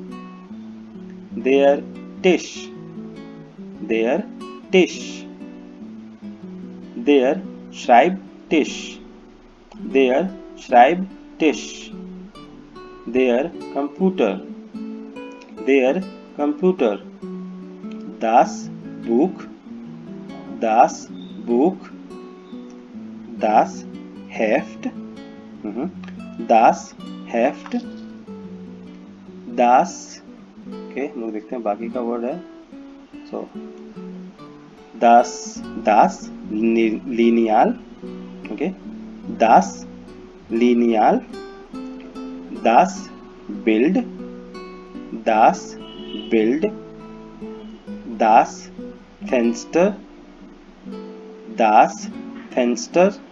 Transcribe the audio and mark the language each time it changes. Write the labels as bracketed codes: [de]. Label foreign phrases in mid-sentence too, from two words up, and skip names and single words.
[de] der Tisch, der Tisch, der Schreibtisch, der Schreibtisch, der Computer, der Computer, das Buch, das Buch, das Heft, das Heft, das, [hi] ओके हम लोग देखते हैं बाकी का वर्ड है। [de] सो das lineal, ओके, das lineal, das Bild, das Bild, das Fenster, das Fenster,